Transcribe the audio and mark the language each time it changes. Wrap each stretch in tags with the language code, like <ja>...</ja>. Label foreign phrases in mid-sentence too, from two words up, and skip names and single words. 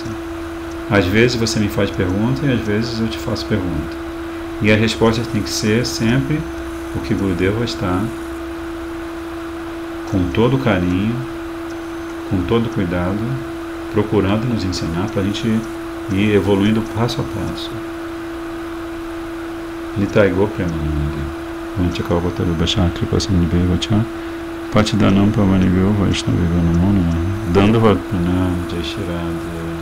<pt>Às vezes você me faz pergunta e às vezes eu te faço pergunta. E as respostas têm que ser sempre o que Gurudeva está com todo carinho, com todo cuidado, procurando nos ensinar para a gente ir evoluindo passo a passo.</pt> <bn>Nitai Go Premanandi.</bn> <sa>Vanchakavataru Bhashakri Pasamnibevacha Pachidanam Pavanibhyo Vaishnaviva Namo Namah.</sa> <hi>Dandavat Pranam Jai Shri Radha.</hi>